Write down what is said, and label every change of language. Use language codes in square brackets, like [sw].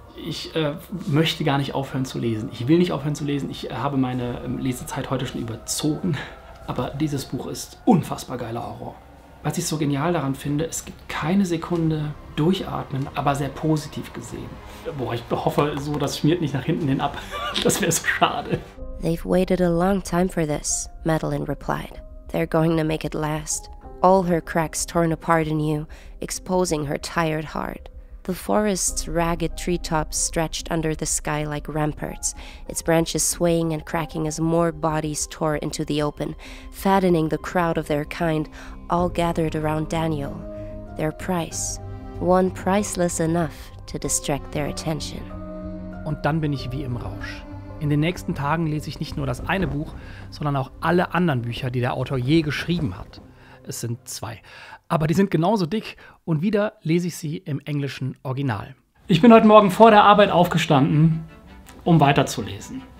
[de] Ich möchte gar nicht aufhören zu lesen. Ich will nicht aufhören zu lesen. Ich habe meine Lesezeit heute schon überzogen. Aber dieses Buch ist unfassbar geiler Horror. Was ich so genial daran finde, es gibt keine Sekunde durchatmen, aber sehr positiv gesehen. Boah, ich hoffe so, das schmiert nicht nach hinten hin ab. Das wäre so schade. [en] They've waited a long time for this, Madeline replied. They're going to make it last. All her cracks torn apart anew, exposing her tired heart. The forest's ragged treetops stretched under the sky like ramparts, its branches swaying and cracking as more bodies tore into the open, fattening the crowd of their kind, all gathered around Daniel. Their price, one priceless enough to distract their attention. [de] Und dann bin ich wie im Rausch. In den nächsten Tagen lese ich nicht nur das eine Buch, sondern auch alle anderen Bücher, die der Autor je geschrieben hat. Es sind 2. Aber die sind genauso dick und wieder lese ich sie im englischen Original. Ich bin heute Morgen vor der Arbeit aufgestanden, um weiterzulesen.